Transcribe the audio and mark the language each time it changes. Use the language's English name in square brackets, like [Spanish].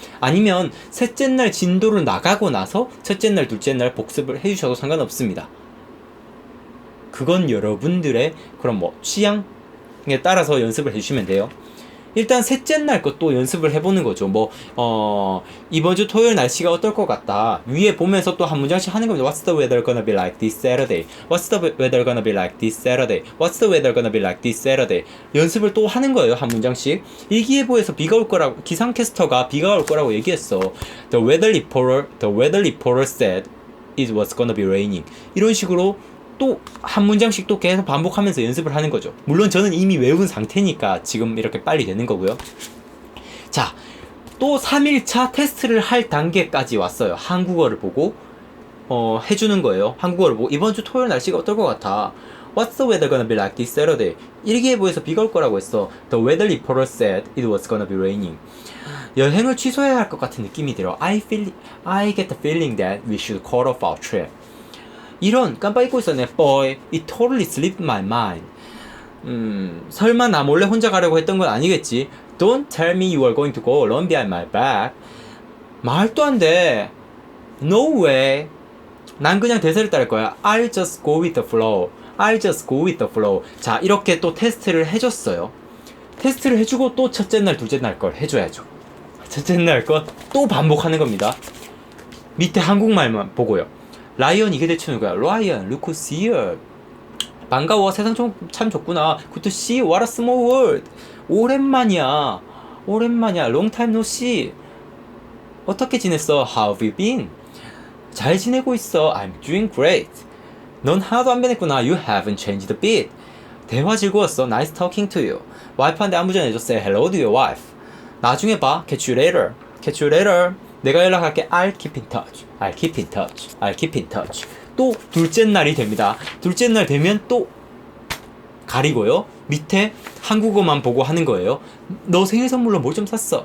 [Korean] 아니면 셋째 날 진도를 나가고 나서 첫째 날 둘째 날 복습을 해주셔도 상관없습니다. 그건 여러분들의 그런 취향에 따라서 연습을 해주시면 돼요. 일단 셋째 날 것도 연습을 해보는 거죠. 이번 주 토요일 날씨가 어떨 것 같다. 위에 보면서 또 한 문장씩 하는 겁니다. [English] What's the weather gonna be like this Saturday? What's the weather gonna be like this Saturday? What's the weather gonna be like this Saturday? [Korean] 연습을 또 하는 거예요. 한 문장씩. 일기예보에서 비가 올 거라고, 기상캐스터가 비가 올 거라고 얘기했어. [English] The weather reporter said it was gonna be raining. [Korean] 이런 식으로 또 한 문장씩 또 계속 반복하면서 연습을 하는 거죠. 물론 저는 이미 외운 상태니까 지금 이렇게 빨리 되는 거고요. 자, 또 3일차 테스트를 할 단계까지 왔어요. 한국어를 보고 해주는 거예요. 한국어를 보고 이번 주 토요일 날씨가 어떨 것 같아. [English] What's the weather gonna be like this Saturday? [Korean] 일기예보에서 비가 올 거라고 했어. [English] The weather reporter said it was gonna be raining. [Korean] 여행을 취소해야 할 것 같은 느낌이 들어. [English] I get the feeling that we should call off our trip. [Korean] 이런 깜빡 잊고 있었네. [English] Boy, it totally slipped my mind. [Korean] 설마 나 몰래 혼자 가려고 했던 건 아니겠지? [English] Don't tell me you are going to go alone behind my back. [Korean] 말도 안 돼. [English] No way. [Korean] 난 그냥 대세를 따를 거야. [English] I'll just go with the flow. I'll just go with the flow. [Korean] 자, 이렇게 또 테스트를 해줬어요. 테스트를 해주고 또 첫째 날, 둘째 날 걸 해줘야죠. 첫째 날 거 또 반복하는 겁니다. 밑에 한국말만 보고요. 라이언 이게 대체 누구야? [English] 라이언, look who's here. [Korean] 반가워, 세상 참 좋구나. [English] Good to see you, what a small world. [Korean] 오랜만이야. [English] Long time no see. [Korean] 어떻게 지냈어? [English] How have you been? [Korean] 잘 지내고 있어. [English] I'm doing great. [Korean] 넌 하나도 안 변했구나. [English] You haven't changed a bit. [Korean] 대화 즐거웠어. [English] Nice talking to you. [Korean] 와이프한테 안부 전해줘. [English] Say hello to your wife. [Korean] 나중에 봐. [English] Catch you later. Catch you later. [Korean] 내가 연락할게. [English] I'll keep in touch. I'll keep in touch. I'll keep in touch. [Korean] 또 둘째 날이 됩니다. 둘째 날 되면 또 가리고요. 밑에 한국어만 보고 하는 거예요. 너 생일 선물로 뭘 좀 샀어?